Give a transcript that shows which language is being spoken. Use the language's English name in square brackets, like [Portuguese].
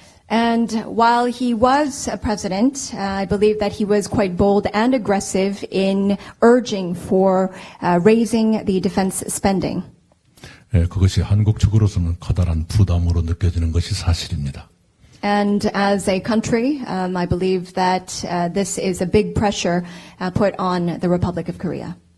[English] And while he was a president, I believe that he was quite bold and aggressive in urging for raising the defense spending. [Korean] 그것이 한국 측으로서는 커다란 부담으로 느껴지는 것이 사실입니다. [English] And as a country, I believe that this is a big pressure put on the Republic of Korea.